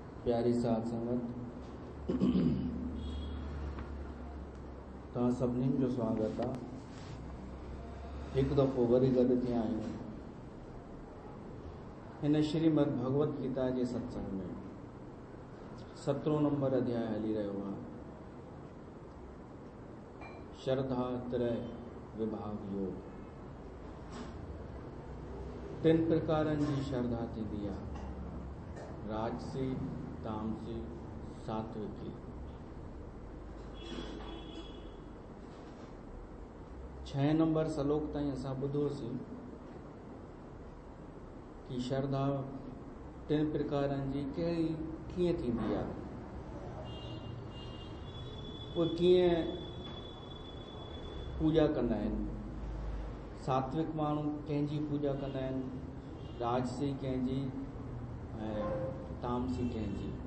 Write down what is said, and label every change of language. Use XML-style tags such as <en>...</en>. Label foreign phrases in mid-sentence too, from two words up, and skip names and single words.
<sd>प्यारी साथ संगत तव्हां सभिनीनि जो स्वागत आहे। हिकु दफ़ो वरी गॾु थिया आहियूं हिन श्रीमद भगवत गीता जे सत्संग में। 17 नंबर अध्याय हली रहियो आहे। श्रद्धा त्रय विभाग योग। 3 प्रकारनि जी श्रद्धा थींदी आहे: राजसी, तामसी, सात्विकी। 6 नंबर श्लोक ताईं असां ॿुधोसीं कि श्रद्धा 3 प्रकारनि जी कीअं थींदी आहे, उहे कीअं पूॼा कंदा आहिनि। सात्विक माण्हू कंहिंजी पूॼा कंदा आहिनि, राजसी कंहिंजी ऐं तामसी कंहिंजी।</sd>